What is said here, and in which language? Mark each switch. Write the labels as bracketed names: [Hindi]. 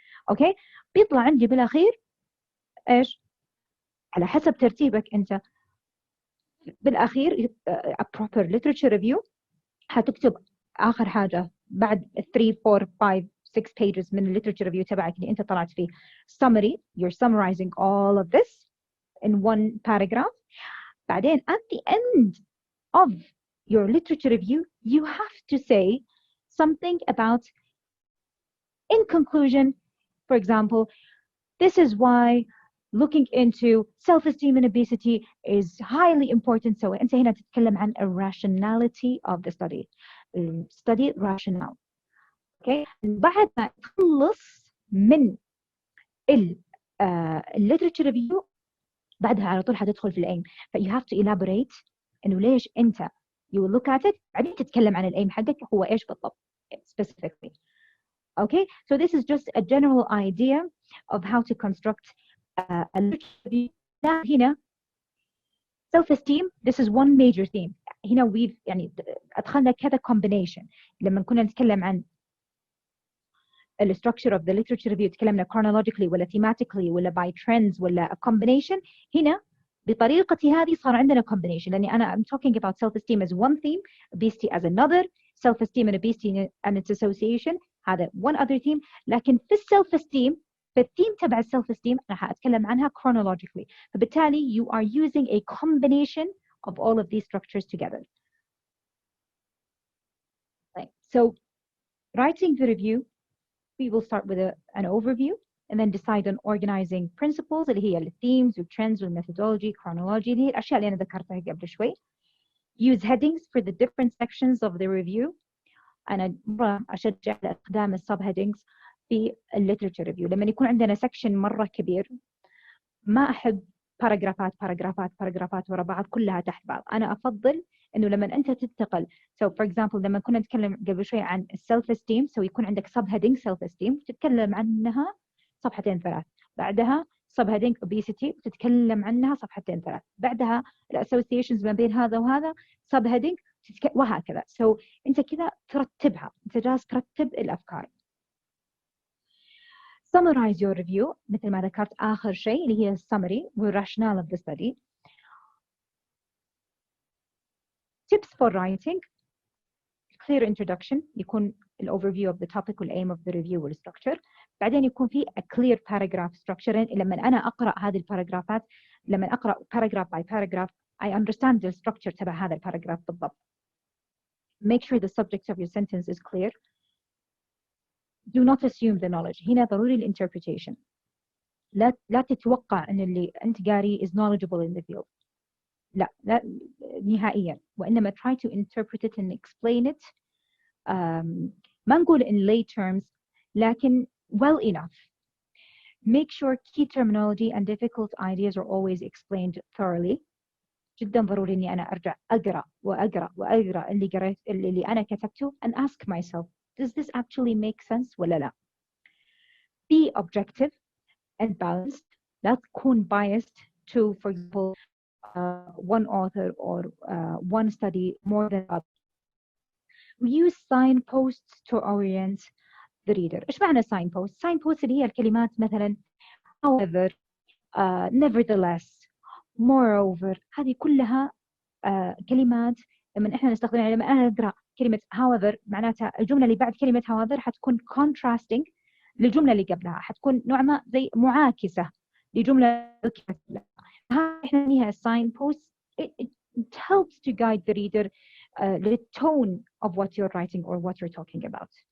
[Arabic] Okay, بيطلع عندي بالأخير إيش؟ على حسب ترتيبك أنت بالأخير [English] a proper literature review [Arabic] هتكتب آخر حاجة بعد 3 4 5 6 pages من الليترشر ريفيو تبعك اللي أنت طلعت فيه summary. [English] You're summarizing all of this in one paragraph. بعدين at the end of your literature review you have to say something about, in conclusion, for example, this is why looking into self-esteem and obesity is highly important. So [Arabic] أنت هنا تتكلم عن [English] a rationality of the study. Study rationale. Okay. [Arabic] بعد ما تخلص من literature review بعدها على طول حتدخل في الأيم. [English] But you have to elaborate [Arabic] إنه ليش أنت [English] you will look at it [Arabic] بعدين تتكلم عن الأيم حقك هو إيش بالضبط specifically. [English] Okay, so this is just a general idea of how to construct a literature review. هنا self-esteem, this is one major theme. [Arabic] هنا we've يعني أدخلنا كذا combination. لما كنا نتكلم عن [English] the structure of the literature review تكلمنا chronologically ولا thematically ولا by trends ولا a combination. هنا بطريقتي هذه صار عندنا combination لأني أنا I'm talking about self-esteem as one theme, obesity as another, self-esteem and obesity and its association هذا one other theme. [Arabic] لكن في self-esteem في الثيم تبع self-esteem راح أتكلم عنها chronologically. [English] فبالتالي you are using a combination of all of these structures together. Right. So writing the review, we will start with an overview and then decide on organizing principles [Arabic] اللي هي themes trends methodology chronology اللي هي الأشياء اللي أنا ذكرتها قبل شوي. [English] Use headings for the different sections of the review. [Arabic] أنا مرة أشجع على استخدام السب headings في الليترشر ريفيو. لما يكون عندنا سكشن مرة كبير ما أحب باراجرافات ورا بعض كلها تحت بعض. أنا أفضل إنه لما أنت تنتقل [English] so for example [Arabic] لما كنا نتكلم قبل شوي عن self esteem so يكون عندك sub heading self esteem تتكلم عنها صفحتين ثلاث. بعدها sub heading obesity تتكلم عنها صفحتين ثلاث. بعدها الاسوسيشنز ما بين هذا وهذا sub heading وهكذا. so أنت كذا ترتبها. أنت جالس ترتب الأفكار. [English] Summarize your review [Arabic] مثل ما ذكرت آخر شيء اللي هي [English] summary والrationale of the study. Tips for writing. Clear introduction يكون overview of the topic والaim of the review والstructure. بعدين يكون في a clear paragraph structure. [Arabic] لما أنا أقرأ هذه الباراجرافات لما أقرأ [English] paragraph by paragraph I understand the structure [Arabic] تبع هذا الباراجراف بالضبط. [English] Make sure the subject of your sentence is clear. Do not assume the knowledge. [Arabic] هنا ضروري الانتربريتيشن. لا تتوقع أن اللي أنت قاري [English] is knowledgeable in the field. [Arabic] لا نهائيا. [English] وإنما try to interpret it and explain it. [Arabic] ما نقول [English] in lay terms لكن well enough. Make sure key terminology and difficult ideas are always explained thoroughly. [Arabic] جدا ضروري إني أنا أرجع أقرأ اللي أنا كتبته [English] and ask myself, does this actually make sense [Arabic] ولا لا? [English] Be objective and balanced. [Arabic] لا تكون [English] biased to, for example, one author or one study more than others. We use signposts to orient the reader. [Arabic] إيش معنى signposts؟ signposts اللي هي الكلمات مثلا [English] however, nevertheless, moreover. [Arabic] هذه كلها كلمات لما إحنا نستخدمها. لما أنا أقرأ كلمة however معناتها الجملة اللي بعد كلمة however حتكون contrasting للجملة اللي قبلها. حتكون نوع ما زي معاكسة لجملة قبلها. إحنا نسميها signposts. [English] It helps to guide the reader the tone of what you're writing or what you're talking about.